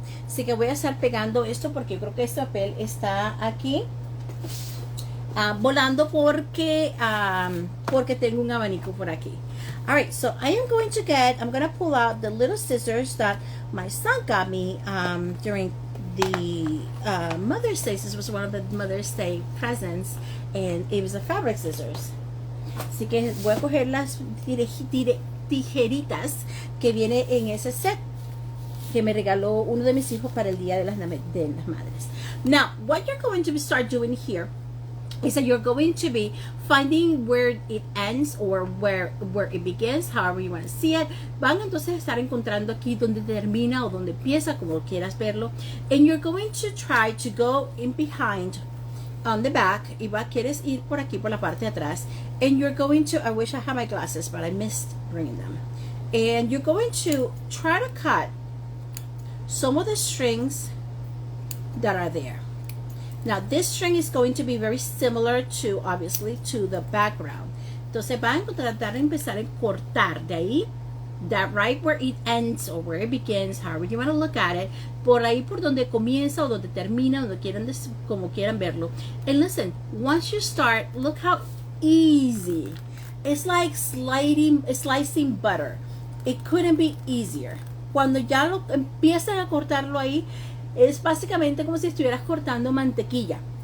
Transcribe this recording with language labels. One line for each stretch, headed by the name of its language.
Spanish: Así que voy a estar pegando esto porque creo que este papel está aquí volando porque tengo un abanico por aquí.
English: Alright, so I'm going to pull out the little scissors that my son got me during the Mother's Day. This was one of the Mother's Day presents, and it was a fabric scissors.
Spanish: Así que voy a coger las tijeritas que viene en ese set que me regaló uno de mis hijos para el Día de las Madres.
English: Now, what you're going to start doing here is that you're going to be finding where it ends or where it begins, however you want to see it.
Spanish: Van entonces a estar encontrando aquí donde termina o donde empieza, como quieras verlo.
English: And you're going to try to go in behind on the back.
Spanish: Y quieres ir por aquí por la parte de atrás.
English: And you're going to, I wish I had my glasses, but I missed bringing them. And you're going to try to cut some of the strings that are there. Now, this string is going to be very similar to, obviously, to the background.
Spanish: Entonces, van a tratar de empezar a cortar de ahí,
English: that right where it ends or where it begins, however you want to look at it,
Spanish: por ahí por donde comienza o donde termina, como quieran verlo.
English: And listen, once you start, look how easy. It's like slicing butter. It couldn't be easier.
Spanish: Cuando ya empiezan a cortarlo ahí, es básicamente como si estuvieras cortando mantequilla.